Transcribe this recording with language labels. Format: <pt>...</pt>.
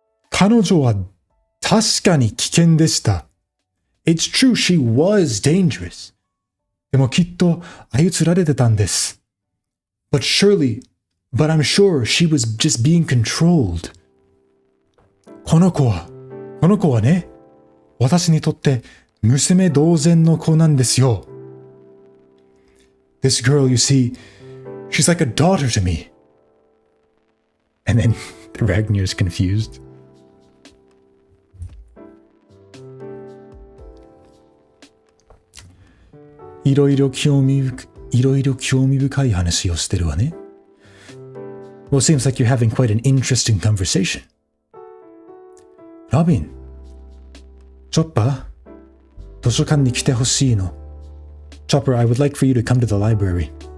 <ja>彼女は確かに危険でした.</ja> <en>It's true, she was dangerous.</en> <ja>でもきっと操られてたんです.</ja> <en>But I'm sure she was just being controlled.</en> <ja>この子はね、私にとって娘同然の子なんですよ.</ja> <en>This girl, you see, she's like a daughter to me. And then Ragnar's confused.</en> <ja>いろいろ興味深い話をしてるわね.</ja> <en>Well, it seems like you're having quite an interesting conversation.</en> <ja>Robin, Chopper, 図書館に来てほしいの.</ja> <en>Chopper, I would like for you to come to the library.</en>